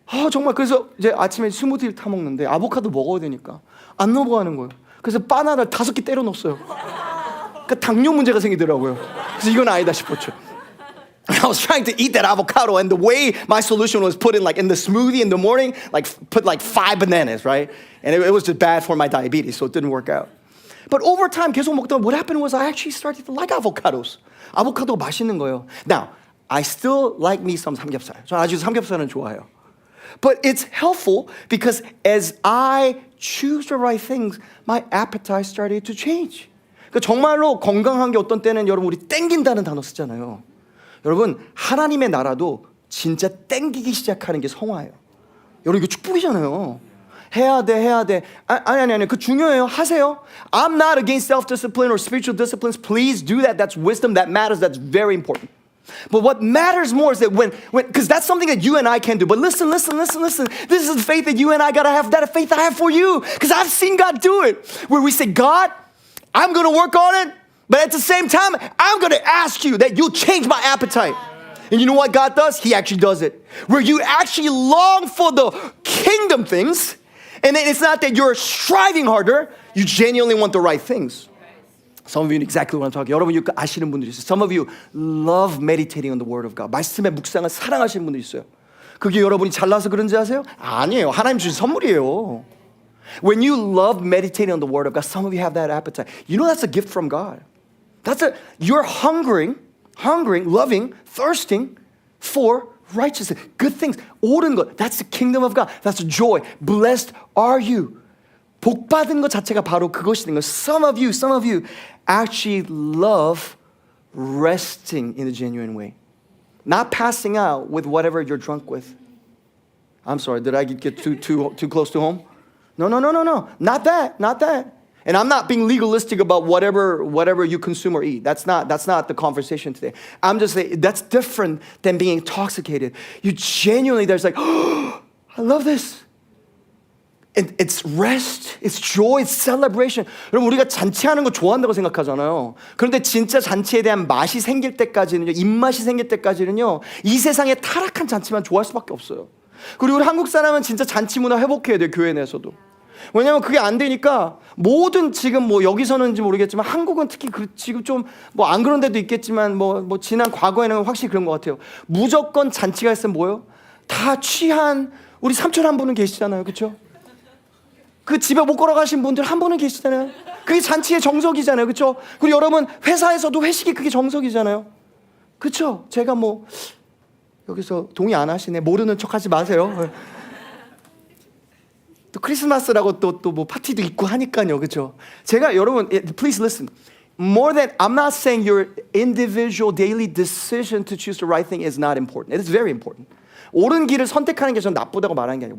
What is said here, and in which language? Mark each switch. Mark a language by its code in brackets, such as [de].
[ko] 정말 그래서 이제 아침에 스무디를 타 먹는데 아보카도 먹어야 되니까 안 넘어가는 거예요. 그래서 바나나를 5개 때려 넣었어요. 그러니까 당뇨 문제가 생기더라고요. 그래서 이건 아니다 싶었죠. [en] I was trying to eat that avocado, and the way my solution was put in the smoothie in the morning, put 5 bananas, right? And it was just bad for my diabetes, so it didn't work out. But over time, [ko] 계속 먹다 [en] what happened was I actually started to like avocados. [ko] 아보카도가 맛있는 거예요. [en] Now, I still like me some 삼겹살. [ko] 저 아주 삼겹살은 좋아해요. [en] But it's helpful because as I choose the right things, my appetite started to change. [ko] 그러니까 정말로 건강한 게 어떤 때는 여러분 우리 땡긴다는 단어 쓰잖아요. 여러분 하나님의 나라도 진짜 땡기기 시작하는 게 성화예요. 여러분 이거 축복이잖아요. 해야 돼. 아니 그 중요해요. 하세요. [en] I'm not against self-discipline or spiritual disciplines. Please do that. That's wisdom. That matters. That's very important. But what matters more is that when because that's something that you and I can do. But listen. This is the faith that you and I gotta have. That faith I have for you. Because I've seen God do it. Where we say, God, I'm gonna work on it. But at the same time, I'm going to ask you that you change my appetite. And you know what God does? He actually does it. Where you actually long for the kingdom things And then it's not that you're striving harder. You genuinely want the right things. Some of you know exactly what I'm talking. [ko] 여러분 이거 아시는 분들이 있어요. [en] Some of you love meditating on the Word of God. [ko] 말씀의 묵상을 사랑하시는 분들이 있어요. 그게 여러분이 잘나서 그런지 아세요? 아니에요. 하나님 주신 선물이에요. [en] When you love meditating on the Word of God, some of you have that appetite. You know that's a gift from God. You're hungering, loving, thirsting for righteousness, good things, [ko] 옳은 것. [en] That's the kingdom of God. That's joy. Blessed are you. [ko] 복 받은 것 자체가 바로 그것이 된 거예요. [en] Some of you actually love resting in a genuine way. Not passing out with whatever you're drunk with. I'm sorry, did I get too close to home? No. Not that. And I'm not being legalistic about whatever you consume or eat. That's not the conversation today. I'm just saying that's different than being intoxicated. You genuinely, there's like, oh, I love this. It's rest, it's joy, it's celebration. [ko] 여러분 우리가 잔치하는 거 좋아한다고 생각하잖아요. 그런데 진짜 잔치에 대한 맛이 생길 때까지는요, 입맛이 생길 때까지는요, 이 세상에 타락한 잔치만 좋아할 수밖에 없어요. 그리고 우리 한국 사람은 진짜 잔치 문화 회복해야 돼요, 교회 내에서도. 왜냐하면 그게 안 되니까 모든 지금 뭐 여기서는지 모르겠지만 한국은 특히 지금 좀 뭐 안 그런 데도 있겠지만 뭐 지난 과거에는 확실히 그런 것 같아요. 무조건 잔치가 있으면 뭐예요? 다 취한 우리 삼촌 한 분은 계시잖아요, 그렇죠? 그 집에 못 걸어가신 분들 한 분은 계시잖아요. 그게 잔치의 정석이잖아요, 그렇죠? 그리고 여러분 회사에서도 회식이 그게 정석이잖아요, 그렇죠? 제가 뭐 여기서 동의 안 하시네, 모르는 척하지 마세요. 또 크리스마스라고 또 뭐 파티도 있고 하니까요, 그렇죠? 제가 여러분, [en] please listen. More than I'm not saying your individual daily decision to choose the right thing is not important. It is very important. [ko] 옳은 길을 선택하는 게 전 나쁘다고 말하는 게 아니에요.